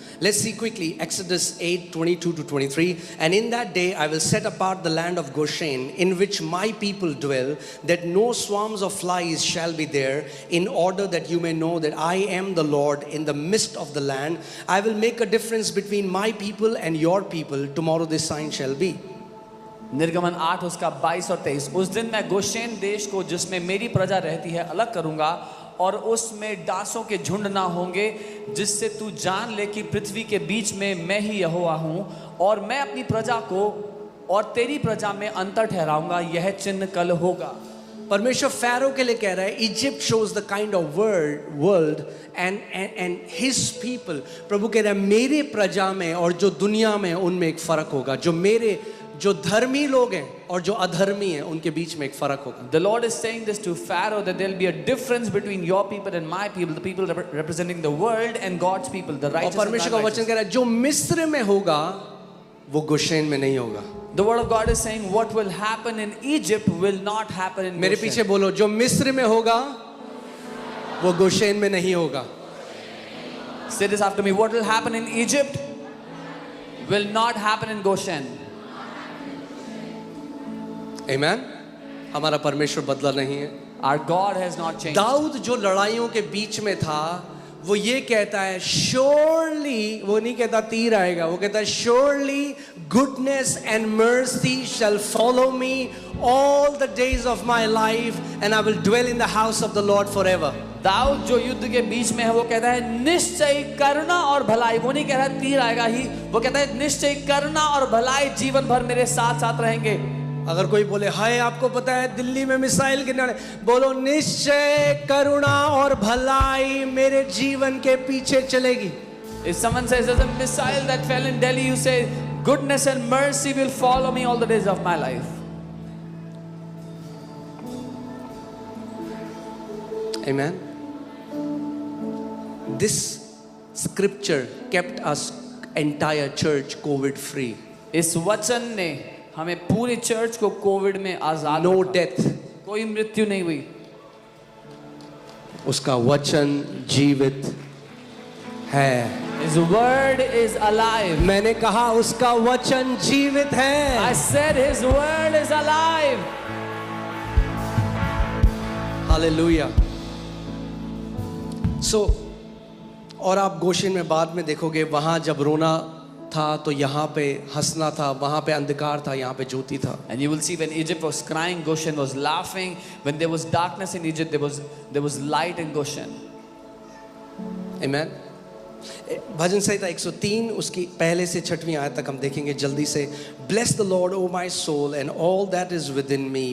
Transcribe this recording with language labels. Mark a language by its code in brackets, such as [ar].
[en] Let's see quickly Exodus 8:22-23. And in that day I will set apart the land of Goshen, in which my people dwell, that no swarms of flies shall be there, in order that you may know that I am the Lord in the midst of the land. I will make a difference between my people and your people. Tomorrow this sign shall be. [hi] निर्गमन 8 उसका 22 और 23। उस दिन मैं गोशेन देश को जिसमें मेरी प्रजा रहती है अलग करूंगा, और उसमें डांसों के झुंड ना होंगे, जिससे तू जान ले कि पृथ्वी के बीच में मैं ही यहोवा हूँ, और मैं अपनी प्रजा को और तेरी प्रजा में अंतर ठहराऊंगा। यह चिन्ह कल होगा। परमेश्वर फैरो के लिए कह रहा है, [en] Egypt shows the kind of world and his people. [hi] प्रभु कह रहा है मेरे प्रजा में और जो दुनिया में उनमें एक फर्क होगा। जो धर्मी लोग हैं और जो अधर्मी हैं उनके बीच में एक फर्क होगा। [en] The Lord is saying this to Pharaoh, that there will be a difference between your people and my people, the people representing the world and God's people, the righteous. [hi] और परमेश्वर का वचन कह रहा है जो मिस्र में होगा वो गोशेन में नहीं होगा। [en] The word of God is saying what will happen in Egypt will not happen in Goshen. [hi] मेरे पीछे बोलो, जो मिस्र में होगा वो गोशेन में नहीं होगा। [en] Say this after me. What will happen in Egypt will not happen in Goshen. Amen. [hi] हमारा परमेश्वर बदला नहीं है। [en] Our God has not changed. [hi] Dawood जो लड़ाइयों के बीच में था वो ये कहता है [en] surely, [hi] वो नहीं कहता तीर आएगा, वो कहता है [en] surely goodness and mercy shall follow me all the days of my life and I will dwell in the house of the Lord forever. [hi] Dawood जो युद्ध के बीच में है वो कहता है निश्चय करुणा और भलाई, वो नहीं कह रहा तीर आएगा ही, वो कहता है निश्चय करुणा और भलाई जीवन भर मेरे साथ साथ रहेंगे। अगर कोई बोले हाय आपको पता है दिल्ली में मिसाइल गिरने वाले, बोलो निश्चय करुणा और भलाई मेरे जीवन के पीछे चलेगी। [en] If someone says there's a missile that fell in Delhi, you say goodness and mercy will follow me all the days of my life. Amen. This scripture kept us entire church COVID free. [hi] इस वचन ने हमें पूरी church को Covid में आजाद [en] No [hi] रखा। [en] death. [hi] कोई मृत्यु नहीं हुई। उसका वचन जीवित है। [en] His word is alive. [hi] मैंने कहा उसका वचन जीवित है। [en] I said his word is alive. Hallelujah. [hi] So, और आप गोशेन में बाद में देखोगे वहां जब रोना था तो यहाँ पे हंसना था, वहाँ पे अंधकार था, यहाँ पे ज्योति था। [en] And you will see when Egypt was crying, Goshen was laughing. When there was darkness in Egypt, there was light in Goshen. Amen. [hi] भजन संहिता 103 उसकी पहले से 6वीं आयत तक हम देखेंगे जल्दी से। [en] Bless the Lord, O my soul, and all that is within me.